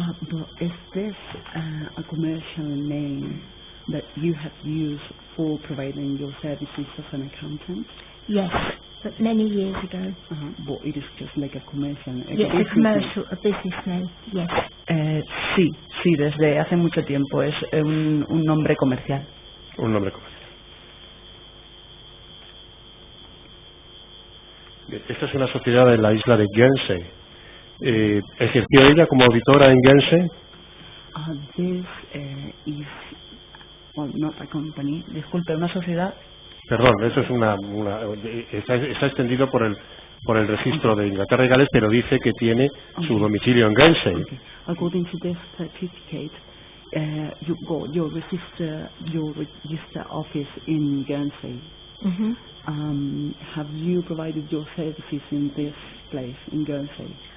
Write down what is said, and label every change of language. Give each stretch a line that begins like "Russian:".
English: But is this a commercial name that you have used for providing your services as an accountant? Yes, but many years ago. But it is just like a commercial name. Yes, a commercial, a business name. Yes.
Spanish: Sí, desde hace mucho tiempo es un nombre comercial. Un nombre comercial. Esta es una sociedad de la isla de Guernsey. ¿Ejerció ella como auditora en Guernsey?
English: This is, well, not a company.
Spanish: Disculpe, una sociedad. Perdón, eso es está extendido por el registro de Inglaterra y Gales, pero dice que tiene su domicilio en Guernsey.
English: Okay. According to this certificate, you got your register office in Guernsey. Mhm. Have you provided your services in this place in Guernsey?